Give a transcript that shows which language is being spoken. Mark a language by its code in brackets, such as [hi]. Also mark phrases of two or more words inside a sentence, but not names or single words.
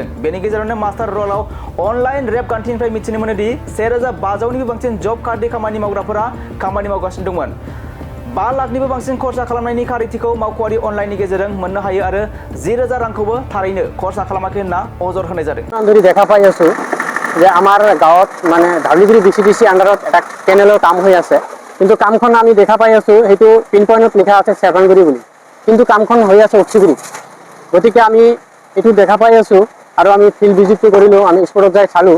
[brx] बेनि गेजेरावनो [en] master roll [brx] अनलाइन रेबगान्थिनिफ्राय मिथिनो मोनो दि 1500निबो बांसिन [en] job card [brx] खामानि मावग्राफोरा खामानि मावगासिनो दंमोन। 5 लाखनिबो बांसिन खरसा खालामनायनि खारिथिखौ मावख'आरि अनलाइननि गेजेरजों मोननो हायो आरो 10,000 रांखौबो थारैनो खरसा खालामाखै होनना अजद होनाय जादों। [as] আমি দেখা পাই আছো যে আমার গাঁৱত মানে ধাউলিগুৰি VCDC আন্ডাৰত এটা কেনেলৰ কাম হৈ আছে, কিন্তু কামখন আমি দেখা পাই আছো সেইটো [en] pin point [as] লিখা আছে চেৰফাংগুৰি বুলি, কিন্তু কামখন হৈ আছে অক্সিগুৰি। গতিকে আমি এইটো দেখা পাই আছো আৰু আমি [en] field visit [as] কৰিলোঁ, আমি স্পটত যাই চালোঁ।